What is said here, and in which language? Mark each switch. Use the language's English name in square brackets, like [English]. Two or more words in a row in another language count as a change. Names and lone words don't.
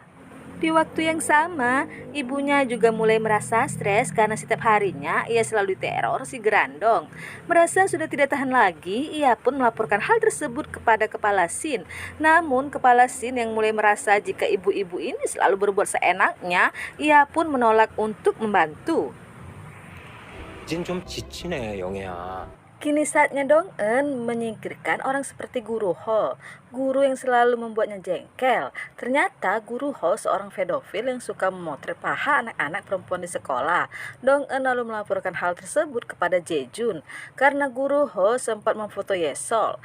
[Indonesian] Di waktu yang sama, ibunya juga mulai merasa stres karena setiap harinya ia selalu diteror si Gerandong. Merasa sudah tidak tahan lagi, ia pun melaporkan hal tersebut kepada kepala Shin. Namun kepala Shin yang mulai merasa jika ibu-ibu ini selalu berbuat seenaknya, ia pun menolak untuk membantu. [Korean] 이젠 좀 지치네, 영애야. [Indonesian] Kini saatnya Dong-eun menyingkirkan orang seperti Guru Ho, guru yang selalu membuatnya jengkel. Ternyata Guru Ho seorang pedofil yang suka memotret paha anak-anak perempuan di sekolah. Dong-eun lalu melaporkan hal tersebut kepada Jae-jun karena Guru Ho sempat memfoto Ye-sol.